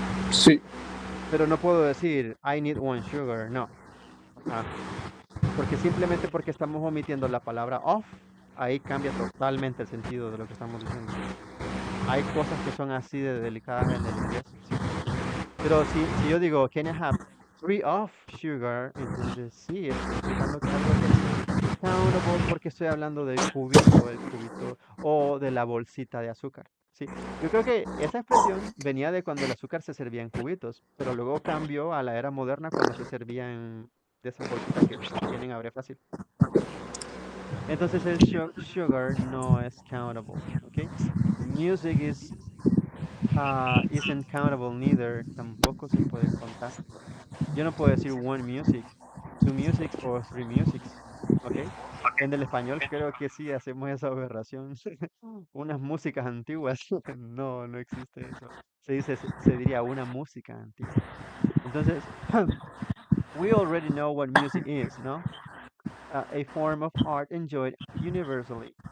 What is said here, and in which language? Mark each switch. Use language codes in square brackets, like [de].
[es] Sí. pero no puedo decir [en] I need one sugar, [es] no. Ajá. Porque simplemente porque estamos omitiendo la palabra of, ahí cambia totalmente el sentido de lo que estamos diciendo. Hay cosas que son así de delicadas en el inglés, sí. Pero si yo digo, [en] can I have three of sugar? [es] Entonces sí, estoy explicando que es algo que es countable porque estoy hablando del cubito, el cubito, o de la bolsita de azúcar. Sí, yo creo que esa expresión venía de cuando el azúcar se servía en cubitos, pero luego cambió a la era moderna cuando se servía en de esas bolsitas que tienen abre fácil. Entonces el sugar no es countable, ¿ok? [en] Music isn't countable neither, [es] tampoco se puede contar. Yo no puedo decir [en] one music, two musics [es] o [en] three musics, [es] ¿ok? En el español creo que sí hacemos esa aberración. Unas músicas antiguas. No, no existe eso. Se diría una música antigua. [en] Entonces, we already know what music is, ¿no? A form of art enjoyed universally.